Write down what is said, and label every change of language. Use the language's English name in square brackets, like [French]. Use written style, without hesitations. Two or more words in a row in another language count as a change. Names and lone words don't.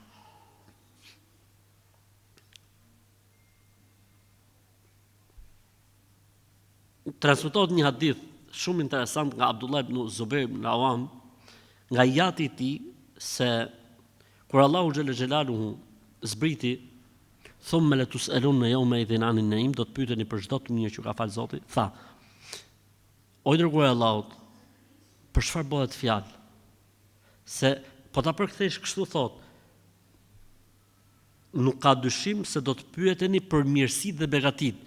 [Albanian] Transmetohet një hadith shumë interesant nga Abdullah ibn Zubair ibn Awam, nga jati i tij, se kur Allahu xhallahu zbriti, [Arabic] ثم لتسألن يومئذ عن النعيم, [Albanian] do të pyeteni për çdo të mirë që ka fal Zoti, tha: O i dërguar i Allahut, për çfarë bëhet fjalë? Se po ta përkthesh kështu thot, nuk ka dyshim se do të pyeteni për mirësi dhe begatit.